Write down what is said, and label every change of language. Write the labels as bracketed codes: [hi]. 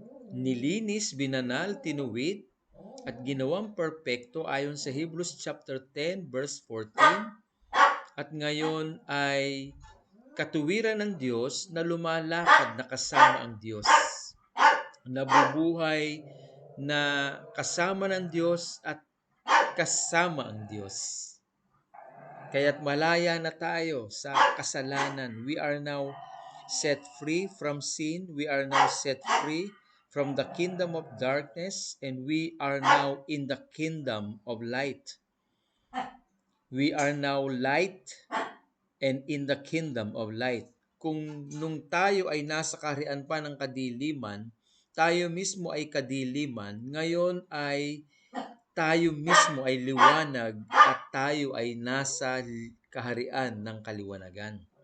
[tl] nilinis, binanal, tinuwid, at ginawang perpekto ayon sa Hebrews chapter 10 verse 14, at ngayon ay katuwiran ng Diyos na lumalakad na kasama ang Diyos. Nabubuhay na kasama ng Diyos at kasama ang Diyos. Kaya't malaya na tayo sa kasalanan. [en] We are now set free from sin. We are now set free from the kingdom of darkness, and we are now in the kingdom of light. We are now light and in the kingdom of light. [tl] Kung nung tayo ay nasa kaharian pa ng kadiliman, tayo mismo ay kadiliman, ngayon ay tayo mismo ay liwanag at tayo ay nasa kaharian ng kaliwanagan.